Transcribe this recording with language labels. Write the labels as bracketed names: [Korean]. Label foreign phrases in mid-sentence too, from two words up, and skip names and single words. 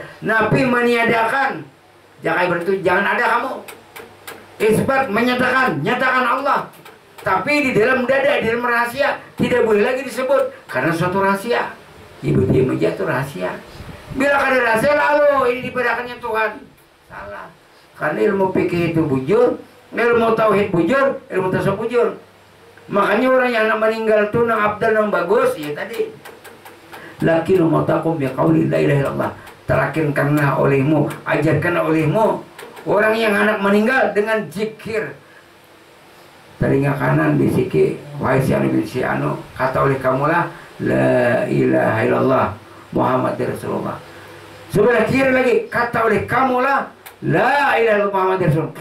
[Indonesian] Nafi meniadakan, jangan berarti jangan ada kamu. Isbat menyatakan, nyatakan Allah. Tapi di dalam dada, di dalam rahasia tidak boleh lagi disebut karena suatu rahasia. Ibu diam aja itu rahasia. Bila ada rahasia lalu ini dibedakannya Tuhan. Salah. Karena ilmu fikih itu bujur, ilmu tauhid bujur, ilmu tasawuf bujur. Makanya orang yang meninggal itu nang abdal nang bagus ya tadi. [Arabic] لقنوا موتاكم بقول لا إله إلا الله. [Indonesian] Terakinkanlah olehmu, ajarkan olehmu orang yang anak meninggal dengan zikir. Telinga kanan bisiki, wahai si anu bin si anu, kata oleh kamulah [Arabic] لا إله إلا الله محمد رسول الله. [Indonesian] Sebelah kiri lagi kata oleh kamulah [Arabic] لا إله إلا الله محمد رسول الله.